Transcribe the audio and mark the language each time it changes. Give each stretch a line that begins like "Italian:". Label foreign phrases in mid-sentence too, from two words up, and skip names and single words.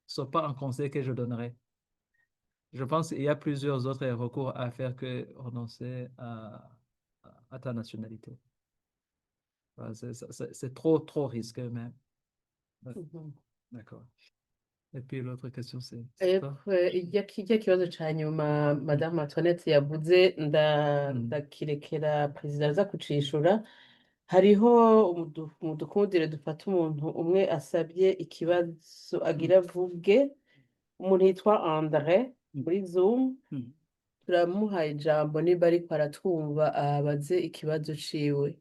French: Ce n'est pas un conseil que je donnerais. Je pense qu'il y a plusieurs autres recours à faire que renoncer à ta nationalité. Voilà, c'est trop risqué même. Ouais, Mhm. d'accord. Et puis l'autre question, c'est
Rundi: Epfo, kijya kibazo ca nyuma Madame Antoinette yavuze ndakirekera perezida aza kucishura. Hariho mudukundire dufata umuntu umwe asabye ikibazo agira avuge, umuntu yitwa Andre muri Zoom, turamuhaye ijambo niba ariko aratwumva abaze ikibazo ciwe.